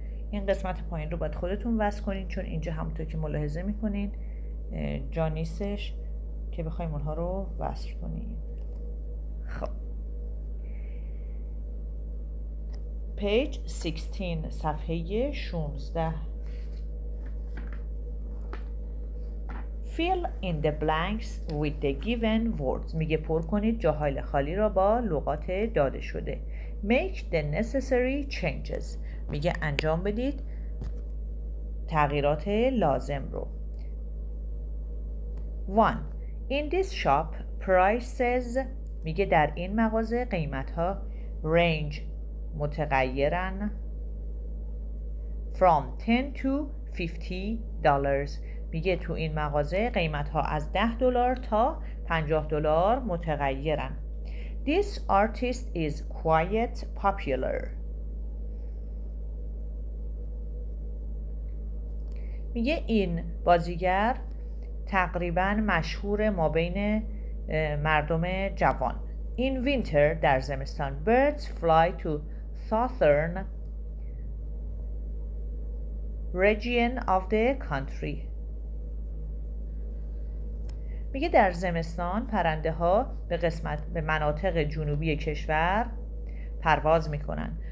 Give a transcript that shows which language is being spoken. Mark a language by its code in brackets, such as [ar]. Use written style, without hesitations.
[fa] این قسمت پایین رو باید خودتون وصل کنین، چون اینجا همونطور که ملاحظه میکنین جا نیستش که بخوایم اونها رو وصل کنیم. خب [en] page 16 [fa] صفحه 16. [en] Fill in the blanks with the given words. [fa] میگه پر کنید جاهای خالی را با لغات داده شده. [en] Make the necessary changes. [fa] میگه انجام بدید تغییرات لازم رو. 1. [en] In this shop prices [fa] میگه در این مغازه قیمت ها [en] range [fa] متغیرن [en] from 10 to $50. [fa] میگه تو این مغازه قیمت ها از $10 تا $50 متغیرن. [en] This artist is quite popular. [fa] میگه این بازیگر تقریبا مشهور ما بین مردم جوان. [en] In winter [fa] در زمستان [en] birds fly to southern region of the country. [fa] میگه در زمستان پرنده ها به مناطق جنوبی کشور پرواز میکنن.